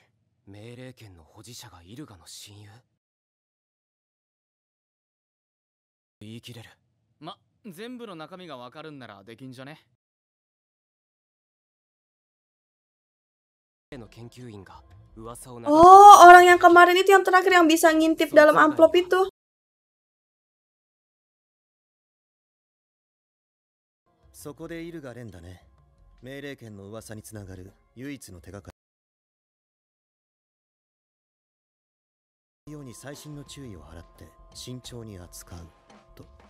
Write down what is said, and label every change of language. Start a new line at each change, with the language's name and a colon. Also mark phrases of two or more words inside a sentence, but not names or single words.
Japanese: 命令権の保持者がイルガの親友。言い切れる。全部の中身がわかるんならできんじゃね。の研究員が噂を流す。
Indonesian: Oh, orang yang kemarin itu yang terakhir yang bisa ngintip dalam amplop itu.
Japanese: そこでイルガレンだね。命令権の噂につながる唯一の手がかり。ように細心の注意を払って慎重に扱うと。